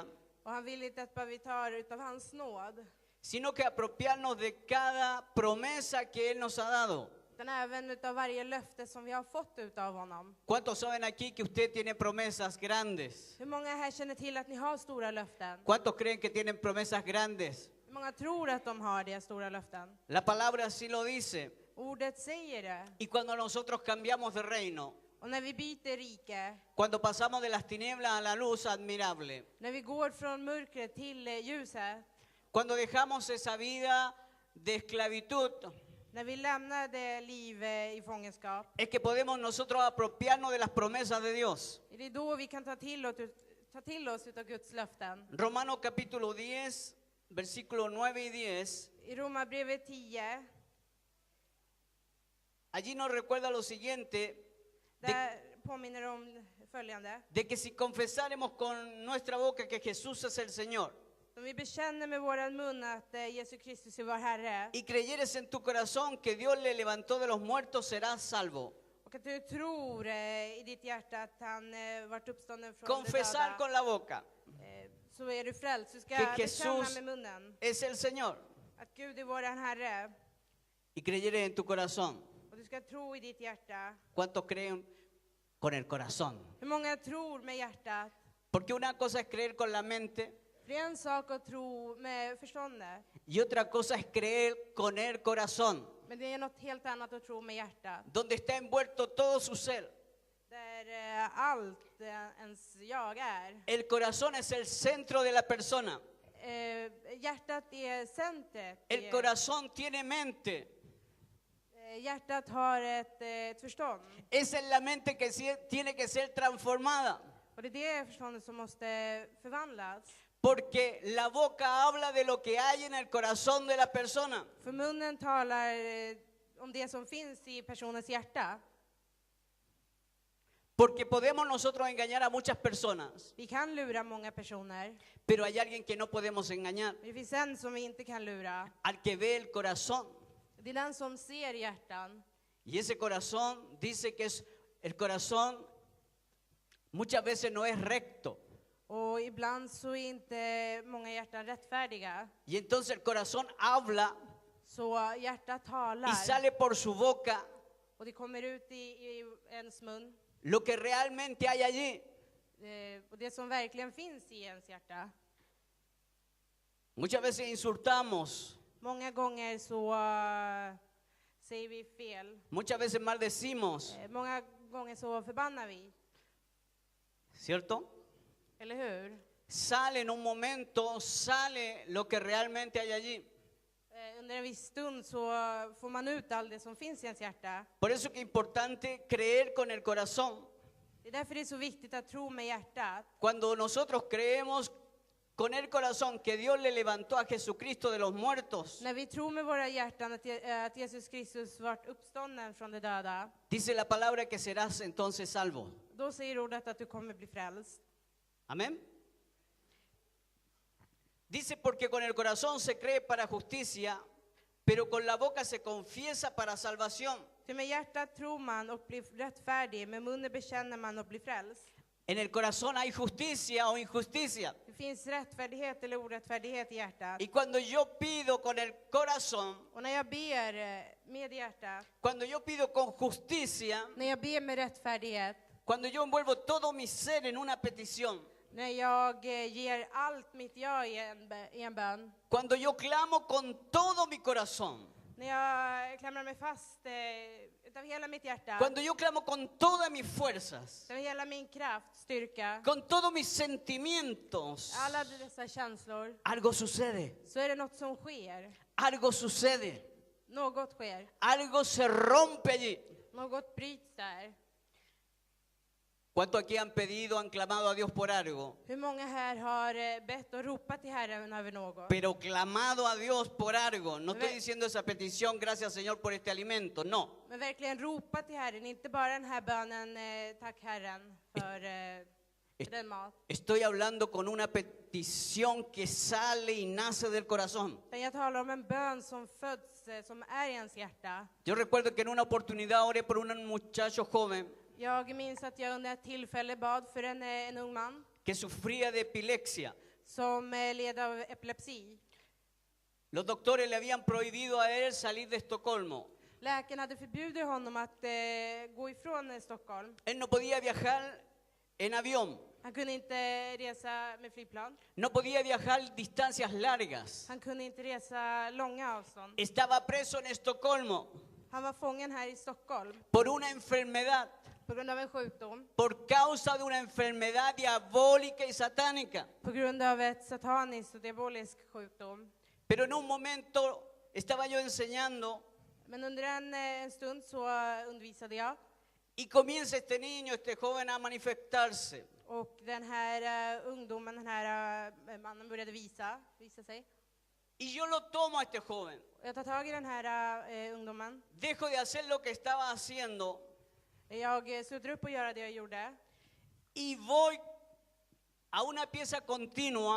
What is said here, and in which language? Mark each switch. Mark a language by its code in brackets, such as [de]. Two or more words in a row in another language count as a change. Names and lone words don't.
[sv] Och han vill inte att bara vi tar utav hans nåd. [es] sino que apropiarnos de cada promesa que Él nos ha dado. [sv] Utan även utav varje löfte som vi har fått utav honom. [es] ¿Cuántos saben aquí que usted tiene promesas grandes? [sv] Hur många här känner till att ni har stora löften? [es] ¿Cuántos creen que tienen promesas grandes? [sv] Hur många tror att de har de stora löften? [es] La palabra así lo dice. [sv] Ordet säger det. [es] Y cuando nosotros cambiamos de reino, [sv] Och när vi byter rike, [es] cuando pasamos de las tinieblas a la luz admirable, [sv] när vi går från mörkret till ljuset, [es] cuando dejamos esa vida de esclavitud, [sv] när vi lämnar det liv i fångenskap, [es] es que podemos nosotros apropiarnos de las promesas de Dios. [sv] är det då vi kan ta till oss utav Guds löften. [es] Romanos capítulo 10, versículos 9 y 10, [sv] I Romarbrevet 10, [es] allí nos recuerda lo siguiente, [sv] där påminner om följande. [es] de que si confesáremos con nuestra boca que Jesús es el Señor, [sv] Om vi bekänner med våran mun att Jesus Kristus är vår Herre, [es] y creyeres en tu corazón que Dios le levantó de los muertos, serás salvo. [sv] och att du tror i ditt hjärta att han varit uppstånden från de [es] Confesar [sv] döda, [es] con la boca [sv] så är du frälst. Du ska [es] que [sv] bekänna [es] Jesús [sv] med munnen [es] es el Señor, [sv] att Gud är våran Herre, [es] y creyeres en tu corazón. [sv] och du ska tro i ditt hjärta. [es] ¿Cuántos creen con el corazón? [sv] Hur många tror med hjärtat? [es] Porque una cosa es creer con la mente [sv] För det är en sak att tro med förståndet, [es] y otra cosa es creer con el corazón, [sv] men det är något helt annat att tro med hjärtat. [es] donde está envuelto todo su ser. [sv] Där allt ens jag är. [es] El corazón es el centro de la persona. [sv] Hjärtat är centret. [es] El corazón tiene mente. [sv] Hjärtat har ett förstånd. [es] Esa es la mente que tiene que ser transformada. [sv] Och det är det förståndet som måste förvandlas. [es] Porque la boca habla de lo que hay en el corazón de la persona. [sv] För munnen talar om det som finns i personens hjärta. [es] Porque podemos nosotros engañar a muchas personas, [sv] Vi kan lura många personer. [es] pero hay alguien que no podemos engañar, [sv] Men det finns en som vi inte kan lura. [es] al que ve el corazón. [sv] Det är den som ser hjärtan. [es] Y ese corazón dice que el corazón muchas veces no es recto. [sv] Och ibland så är inte många hjärtan rättfärdiga. [es] Y entonces el corazón habla [sv] Så hjärtat [es] y [sv] talar. [es] sale por su boca [sv] Och det kommer ut i ens mun. [es] lo que realmente hay allí. [sv] Och det som verkligen finns i ens hjärta. [es] Muchas veces insultamos, [sv] Många gånger så säger vi fel. [es] muchas veces maldecimos, [sv] Många gånger så förbannar vi. [es] ¿cierto? [sv] Eller hur? [es] Sale en un momento, sale lo que realmente hay allí. [sv] Under en viss stund så får man ut allt det som finns i ens hjärta. [es] Por eso que es importante creer con el corazón. [sv] Det är därför det är så viktigt att tro med hjärtat. [es] Cuando nosotros creemos con el corazón que Dios le levantó a Jesucristo de los muertos, [sv] När vi tror med våra hjärtan att Jesus Kristus vart uppstånden från de döda, [es] dice la palabra que serás entonces salvo. [sv] då säger ordet att du kommer bli frälst. [es] Amén. Dice porque con el corazón se cree para justicia, pero con la boca se confiesa para salvación. [sv] För med hjärtat tror man och blir rättfärdig, med munnen bekänner man och blir frälst. [es] En el corazón hay justicia o injusticia. [sv] Det finns rättfärdighet eller orättfärdighet i hjärtat. [es] Y cuando yo pido con el corazón, [sv] Och när jag ber med hjärtat, [es] cuando yo pido con justicia, [sv] när jag ber med rättfärdighet, [es] cuando yo envuelvo todo mi ser en una petición, [sv] när jag ger allt mitt jag i en bön, [es] cuando yo clamo con todo mi corazón, [sv] när jag klamrar mig fast utav hela mitt hjärta, [es] cuando yo clamo con todas mis fuerzas, [sv] utav hela min kraft, styrka, [es] con todos mis sentimientos, [sv] alla dessa känslor, [es] algo sucede, [sv] så är det något som sker. [es] algo sucede, [sv] Något sker. [es] algo se rompe allí. [sv] Något bryts där. [es] ¿Cuánto aquí han pedido, han clamado a Dios por algo? [sv] Hur många här har bett och ropat till Herren över något? [es] Pero clamado a Dios por algo. No estoy diciendo esa petición, gracias Señor por este alimento, no. [sv] Men verkligen ropa till Herren, inte bara den här bönen, tack Herren för den mat. [es] Estoy hablando con una petición que sale y nace del corazón. [sv] Men jag talar om en bön som föds, som är i ens hjärta. [es] Yo recuerdo que en una oportunidad oré por un muchacho joven [sv] Jag minns att jag under ett tillfälle bad för en ung man [es] que sufría de epilepsia. [sv] som led av epilepsi. [es] Los doctores le habían prohibido a él salir de Estocolmo. [sv] Läkaren hade förbjudit honom att gå ifrån Stockholm. [es] Él no podía viajar en avión. [sv] Han kunde inte resa med flygplan. [es] No podía viajar distancias largas. [sv] Han kunde inte resa långa avstånd. [es] Estaba preso en Estocolmo [sv] Han var fången här i Stockholm [es] por una enfermedad, [sv] på grund av en sjukdom. [es] por causa de una enfermedad diabólica y satánica. [sv] På grund av ett sataniskt och diabolisk sjukdom. [es] Pero en un momento estaba yo enseñando [sv] Men under en stund så undervisade jag. [es] y comienza este niño, este joven a manifestarse. [sv] Och den här ungdomen, den här mannen började visa sig. [es] Y yo lo tomo a este joven. [sv] Jag tar tag i den här ungdomen. [es] Dejo de hacer lo que estaba haciendo [sv] Jag slutar upp och göra det jag gjorde. [es] y voy a una pieza continua,